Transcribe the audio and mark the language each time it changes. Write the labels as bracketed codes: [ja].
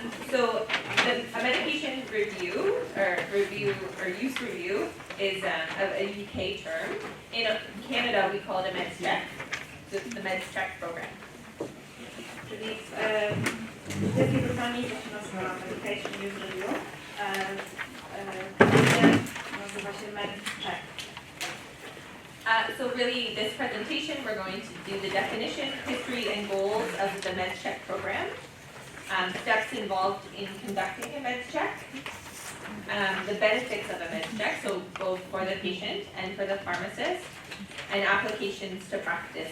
[en] So a medication review or use review is a UK term. In Canada, we call it a meds check. So it's the meds check program. [pl] Czyli w Wielkiej Brytanii to się nazywa Medication Use Review, nazywa się MedCheck. [en] So really, this presentation, we're going to do the definition, history, and goals of the MedCheck program, steps involved in conducting a MedCheck, the benefits of a MedCheck, so both for the patient and for the pharmacist, and applications to practice.